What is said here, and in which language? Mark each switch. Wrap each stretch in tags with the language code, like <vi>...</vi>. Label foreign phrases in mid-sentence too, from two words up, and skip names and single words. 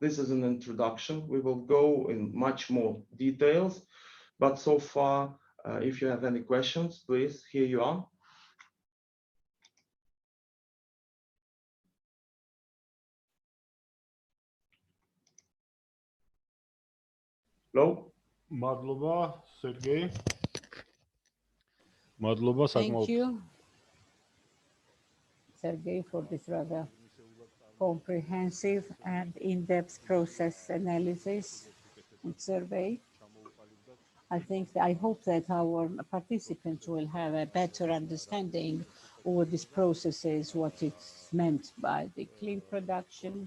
<en>This is an introduction. We will go in much more details, but so far, if you have any questions, please, here you are. Hello?</en> <ka>Madloba, Sergey. Madloba,</ka> <en>Thank you, Sergey, for this rather comprehensive and in-depth process analysis and survey. I hope that our participants will have a better understanding of what this process is, what it's meant by the clean production.</en>